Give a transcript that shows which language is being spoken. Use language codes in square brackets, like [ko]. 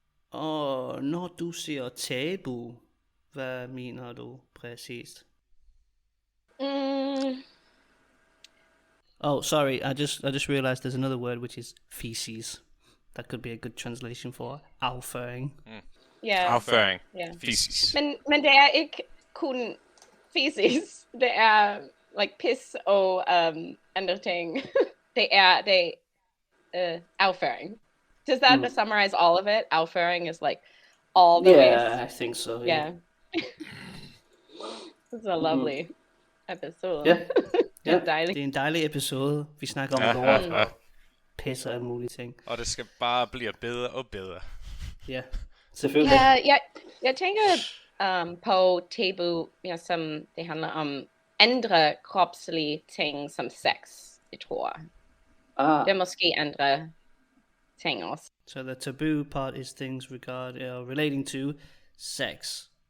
[da] Og når du siger tabu, hvad mener du præcist? [en] Oh, sorry, I just realized there's another word which is feces. That could be a good translation for afføring. Yeah. [da] Afføring. [en] Yeah. Feces. [da] Men det er ikke kun feces. Det er like piss og andre ting. det er afføring. [en] Does that summarize all of it? Afføring is like all the ways. Yeah, I think so. Yeah. This is a lovely episode. [da] Ja. Ja, Dejligt. det er en dejlig episode. Vi snakker om lort og pis og alle mulige ting. Og det skal bare blive bedre og bedre. Ja, Selvfølgelig. Jeg tænker på tabu, som det handler om andre kropslige ting som sex, jeg tror. Det er måske andre ting også. [en] So the taboo part is things relating to sex.